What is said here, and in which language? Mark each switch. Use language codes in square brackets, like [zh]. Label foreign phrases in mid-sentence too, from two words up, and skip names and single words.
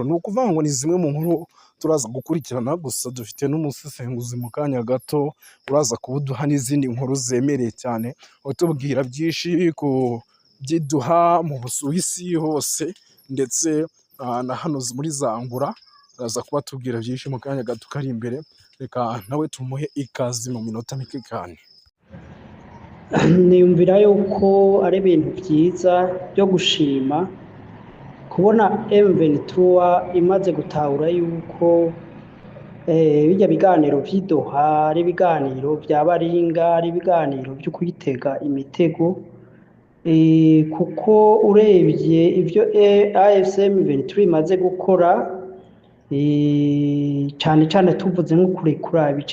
[rw] Ni ukuvuga ngo ni zimwe mu nkuru turaza gukurikirana, gusa dufite n'umusesenguzi mu kanya gato uraza kubuduha n'izindi nkuru zemereye cyane, utubwira byinshi ku byiduha mu Busuwisi hose, ndetse na hano muri Zangura araza kuba tubwira byinshi mu kanya gato kari imbere, reka nawe tumuhe ikaze mu minota mike cyane. [rn] Niyumvira yuko ari ibintu byiza byo gushima kubona M23 imaze gutahura yuko bijya biganiro vy'idoha ari ibiganiro vya baringa ari ibiganiro byo kuyitega imitego, kuko urebye ivyo AFCM 23 imaze gukora, cyane cyane tuvuze nko kurekura ibice